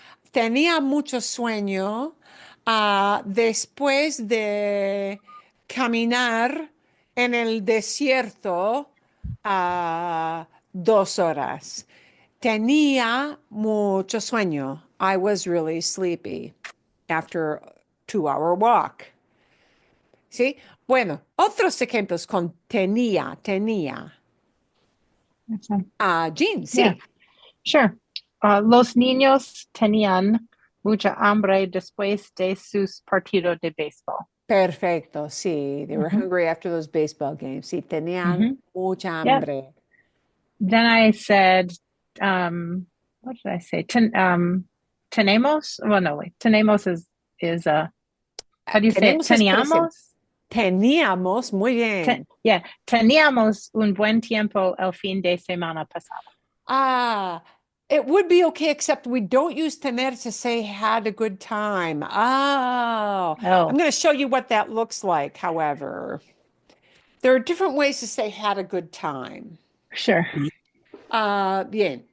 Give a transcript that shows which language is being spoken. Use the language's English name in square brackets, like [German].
[Spanish] Tenía mucho sueño después de caminar en el desierto 2 horas. Tenía mucho sueño. [English] I was really sleepy after a 2-hour walk. [Spanish] ¿Sí? Bueno, otros ejemplos con tenía. [English] Okay. [Spanish] Jean, sí. [English] Yeah. Sure. [Spanish] Los niños tenían mucha hambre después de sus partidos de béisbol. Perfecto. Sí, [English] they were Mhm. hungry after those baseball games. [Spanish] Sí, tenían [English] Mhm. [Spanish] mucha [English] Yep. [Spanish] hambre. [English] Then I said, what did I say? Tenemos? Well, no, wait. Tenemos is how do you say it? [Spanish] Tenemos es presente. Teníamos? Teníamos, muy bien. Yeah, teníamos un buen tiempo el fin de semana pasado. [English] Ah, it would be okay, except we don't use tener to say had a good time. Oh, Oh, I'm going to show you what that looks like, however. There are different ways to say had a good time. sure. Bien.